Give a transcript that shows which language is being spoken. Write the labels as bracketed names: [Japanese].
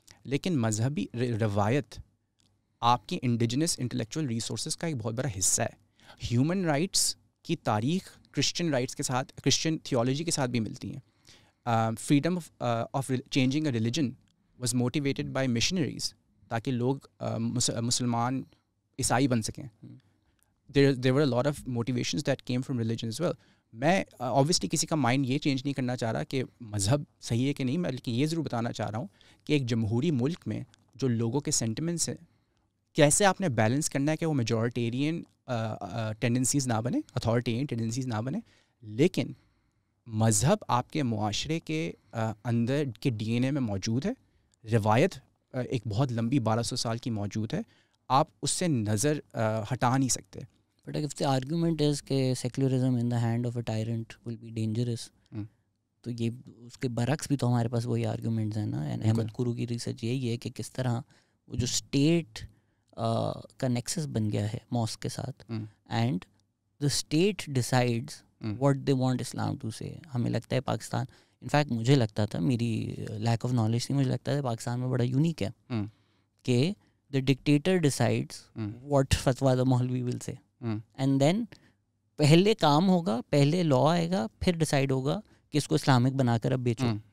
[Urdu] لیکن مذہبی روایت آپ کی انڈیجنس انٹلیکچوئل ریسورسز کا ایک بہت بڑا حصہ ہے. ہیومن رائٹس کی تاریخ کرسچن رائٹس کے ساتھ, کرسچن تھیولوجی کے ساتھ بھی ملتی ہیں. [English] freedom of changing a religion was motivated by missionaries, [Urdu] تاکہ لوگ مسلمان عیسائی بن سکیں. [English] there were a lot of motivations that came from religion as well. [Urdu] میں obviously کسی کا مائنڈ یہ چینج نہیں کرنا چاہ رہا کہ مذہب صحیح ہے کہ نہیں, میں لیکن یہ ضرور بتانا چاہ رہا ہوں کہ ایک جمہوری ملک میں جو لوگوں کے سینٹیمنٹس ہیں, کیسے آپ نے بیلنس کرنا ہے کہ وہ میجورٹیرین ٹینڈنسیز نہ بنے, اتھارٹیرین ٹینڈنسیز نہ بنے, لیکن مذہب آپ کے معاشرے کے اندر کے ڈی این اے میں موجود ہے. روایت ایک بہت لمبی 1200 سال کی موجود ہے, آپ اس سے نظر ہٹا نہیں سکتے. [English] But if the argument is کہ secularism in the hand of a tyrant will be dangerous, [Urdu] تو یہ اس کے برعکس بھی تو ہمارے پاس وہی آرگومنٹس ہیں نا. احمد قرو کی ریسرچ یہی ہے کہ کس طرح وہ جو اسٹیٹ کا نیکسس بن گیا ہے ماسک کے ساتھ, [English] And the state decides what they want Islam to say. [Urdu] ہمیں لگتا ہے پاکستان, انفیکٹ مجھے لگتا تھا, میری لیک آف نالج تھی, مجھے لگتا ہے پاکستان میں بڑا یونیک ہے کہ [English] the dictator decides what fatwa the Maulvi will say, and then [Urdu] پہلے کام ہوگا, پہلے لا آئے گا, پھر ڈیسائیڈ ہوگا کہ اس کو اسلامک بنا کر اب بیچو.